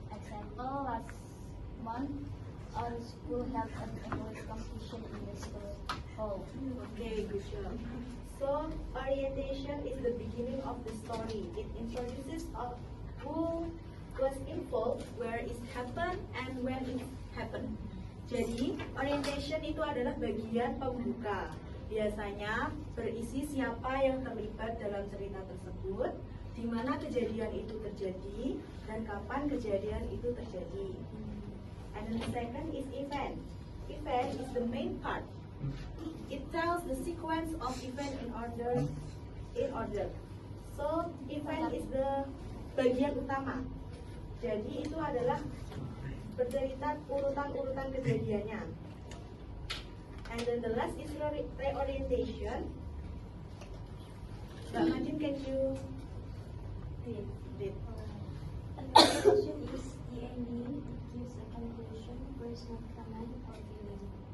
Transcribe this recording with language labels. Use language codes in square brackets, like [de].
[en] Example, last month our school held an English competition in the school hall. Okay, good job. So, orientation is the beginning of the story. It introduces who was involved, where it happened, and when it happened. [id] Jadi, orientation itu adalah bagian pembuka. Biasanya berisi siapa yang terlibat dalam cerita tersebut, di mana kejadian itu terjadi, dan kapan kejadian itu terjadi. [en] And the second is event. Event is the main part. It tells the sequence of event in order. So, event is the [id] bagian utama. Jadi itu adalah bercerita urutan-urutan kejadiannya. [en] And then the last is reorientation. Mbak Majin, can you read? Orientation is the ending. It gives a conclusion, personal comment, or feeling.